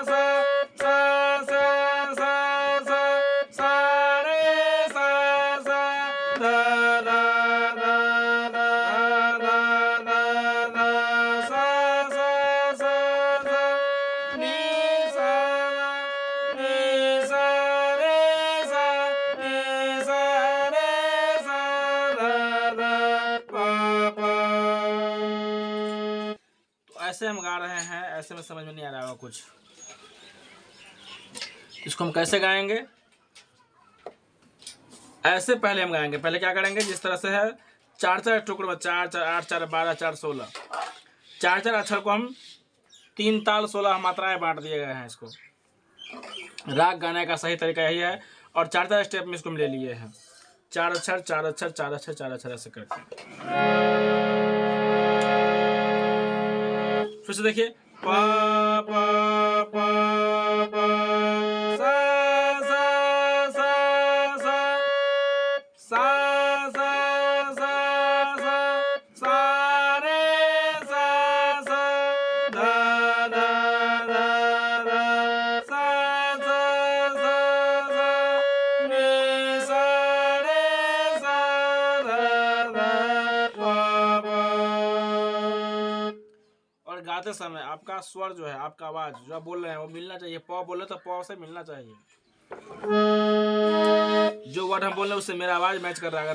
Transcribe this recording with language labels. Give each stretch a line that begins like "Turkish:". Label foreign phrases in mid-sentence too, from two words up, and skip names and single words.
Hindi: सा सा सा सा सा रे सा सा ध ध ध ध ध ध सा सा सा सा नी सा रे सा नी सा रे सा ध ध प प। तो ऐसे हम गा रहे हैं। ऐसे में समझ में नहीं आ रहा होगा कुछ। इसको हम कैसे गाएंगे? ऐसे पहले हम गाएंगे। पहले क्या करेंगे? जिस तरह से है 4 टुकड़ों में, 4 4 8 4 12 4 16, 4 अक्षर को हम 3 ताल 16 मात्राएं बांट दिए गए हैं। इसको राग गाने का सही तरीका यही है। और 4 स्टेप में इसको हम ले लिए हैं। 4 अक्षर 4 अक्षर 4 अक्षर 4 अक्षर ऐसे करके। फिर से देखिए। प प प प सा सा सा सा सा सा सा सा सा रे सा सा ध ध ध ध सा सा सा सा नी सा रे सा ध ध प प। और गाते समय आपका स्वर जो है, आपका आवाज जो आप बोल रहे हैं वो मिलना चाहिए। प बोले तो प से मिलना चाहिए। जो वर्ड हम बोल रहे हैं उससे मेरा आवाज मैच कर रहा है।